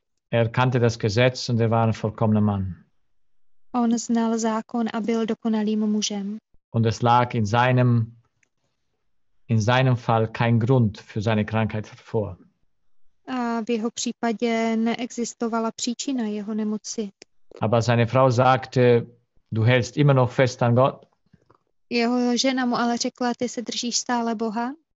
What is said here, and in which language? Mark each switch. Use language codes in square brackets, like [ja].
[de] Er kannte das Gesetz und er war ein vollkommener Mann. [cs] On znal zákon a byl dokonalým mužem. [de] Und es lag in seinem Fall kein Grund für seine Krankheit vor. [cs] A v jeho případě neexistovala příčina jeho nemoci. [de] Aber seine Frau sagte, du hältst immer noch fest an Gott. [cs] Jeho žena mu ale řekla, ty se držíš stále Boha.